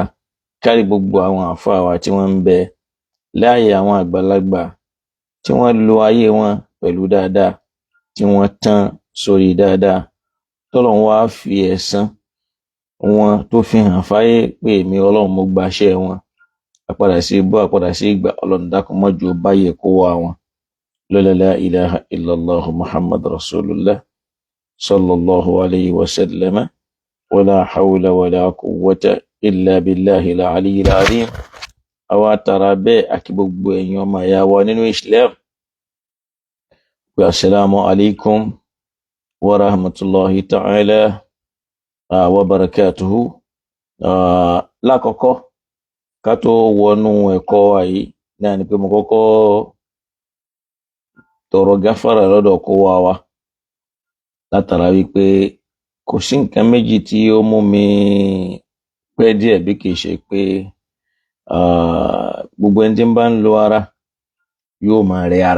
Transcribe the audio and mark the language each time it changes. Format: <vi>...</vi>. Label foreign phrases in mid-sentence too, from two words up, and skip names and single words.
<yo>Kárí gbogbo àwọn àfáà wa tí wọ́n ń bẹ láàyè, àwọn àgbàlagbà tí wọ́n lo ayé wọn pẹ̀lú dáadáa, tí wọ́n tán sórí dáadáa, tọ́lọ́run wá fi ẹ̀san wọn tó fi hàn fáyé pé èmi Ọlọ́run mo gbaṣẹ́ wọn. Àpadà sí ibú, àpadà sí ìgbà, Ọlọ́run dákun má jẹ́ ó báyé kó wá wọn.</yo> <ar>لا إله إلا الله محمد رسول الله صلى الله عليه وسلم. ولا حول ولا قوة إلا بالله العلي العظيم.</ar> <yo>Àwa tara bẹ́ẹ̀ àkí gbogbo ẹ̀yin ọmọ ìyá wa nínú Islam.</yo> <ar>السلام عليكم ورحمة الله تعالى وبركاته.</ar> <yo>Lákọ̀ọ́kọ́ ká tó wọnú ẹ̀kọ́ wa yìí náà ni pé mo kọ́kọ́ tọrọ gáfárà lọ́dọ̀ kó wa látara wípé kò sí nǹkan méjì tí ó mú mi pẹ́ díẹ̀ bí kìí ṣe pé gbogbo ẹni tí ń bá ń lo ara yóò máa rẹ ara.</yo>